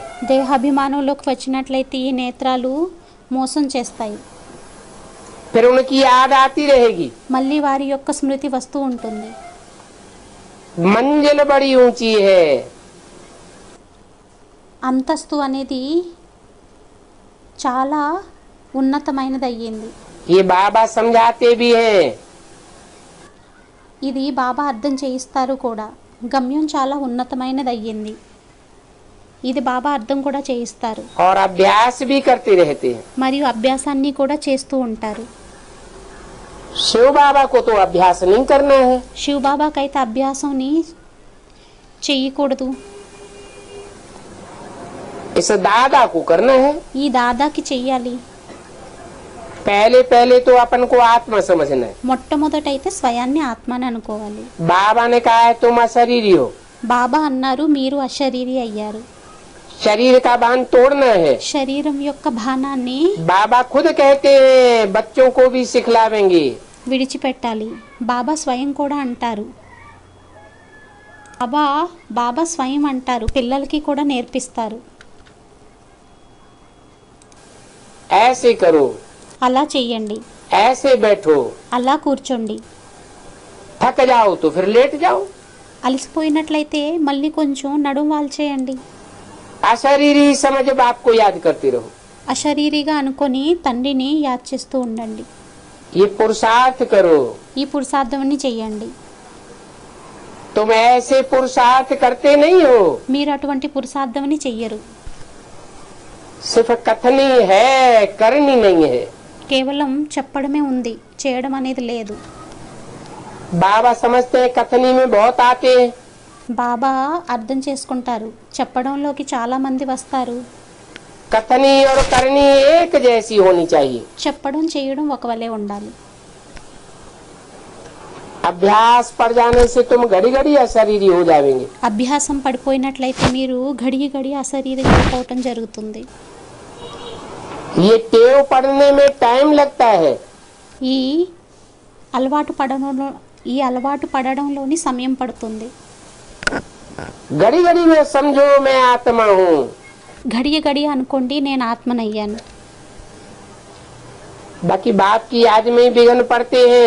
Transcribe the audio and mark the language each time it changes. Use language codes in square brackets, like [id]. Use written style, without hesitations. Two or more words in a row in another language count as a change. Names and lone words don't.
[te] దేహాభిమానంలోకి వచ్చినట్లయితే ఈ నేత్రాలు మోసం చేస్తాయి. [hi] फिर उनकी याद आती रहेगी. [te] మళ్ళీ వారి యొక్క స్మృతి వస్తూ ఉంటుంది. [hi] मंजिल बड़ी ऊंची है. [te] అంతస్తు అనేది చాలా ఉన్నతమైనది అయ్యింది. [hi] ये बाबा समझाते भी हैं. [te] ఇది బాబా అర్థం చేయిస్తారు కూడా. గమ్యం చాలా ఉన్నతమైనది అయ్యింది. ఇది బాబా అర్థం కూడా చేయిస్తారు. [hi] और अभ्यास भी करते रहते हैं. [te] మరియు అభ్యాసాన్ని కూడా చేస్తూ ఉంటారు. [hi] शिव बाबा को तो अभ्यास नहीं करना है. [te] శివ్ బాబాకైతే అభ్యాసంని చెయ్యకూడదు. [hi] इस दादा को करना है. [te] ఈ దాదాకి చెయ్యాలి. [hi] पहले पहले तो अपन को आत्मा समझना है. [te] మొట్టమొదటైతే స్వయాన్ని ఆత్మని అనుకోవాలి. [hi] बाबा ने कहा है तुम अशरीरी हो. [te] బాబా అన్నారు మీరు అశరీరి అయ్యారు. [hi] शरीर का बांध तोड़ना है. [te] శరీరం యొక్క బాణాన్ని [hi] बाबा खुद कहते हैं बच्चों को भी सिखलावेंगे. [te] విడిచిపెట్టాలి. బాబా స్వయం కూడా అంటారు. బాబా స్వయం అంటారు పిల్లలకి కూడా నేర్పిస్తారు. [hi] ऐसे करो, [te] అలా చెయ్యండి, [hi] ऐसे बैठो. [te] అలా కూర్చోండి. [hi] थक जाओ तो फिर लेट जाओ. [te] అలసిపోయినట్లయితే మళ్ళీ కొంచెం నడుం వాల్చేయండి. [hi] अशरीरी समझ बाप को याद करते रहो. [te] అశరీరిగా అనుకొని తండ్రిని యాద్ చేస్తూ ఉండండి. [hi] ये पुरुषार्थ करो. [te] ఈ పురుషార్థాన్ని చెయ్యండి. [hi] तुम ऐसे पुरुषार्थ करते नहीं हो. [te] మీరు అటువంటి పురుషార్థాన్ని చెయ్యరు. [hi] सिर्फ कथनी है, करनी नहीं है. [te] కేవలం చెప్పడమే ఉంది, చేయడం అనేది లేదు. [hi] बाबा समझते हैं कथनी में बहुत आते हैं. [te] బాబా అర్థం చేసుకుంటారు. చెప్పడంలోకి చాలా మంది వస్తారు. [hi] कथनी और करनी एक जैसी होनी चाहिए. [te] చెప్పడం చేయడం ఒకవలే ఉండాలి. [hi] अभ्यास पड़ जाने से तुम घड़ी घड़ी अशरीरी हो जाएंगे. [te] అభ్యాసం పడిపోయినట్లయితే మీరు [hi] घड़ी घड़ी [te] అశరీరిగా అయిపోవటం జరుగుతుంది. [hi] ये टेव पड़ने में टाइम लगता है. [te] ఈ అలవాటు పడడంలోని సమయం పడుతుంది. [hi] घड़ी घड़ी में समझो मैं आत्मा हूँ. [te] घड़ी అనుకోండి నేను ఆత్మనయ్యాను. [hi] बाकी बाप की याद में ही विघ्न पड़ते हैं.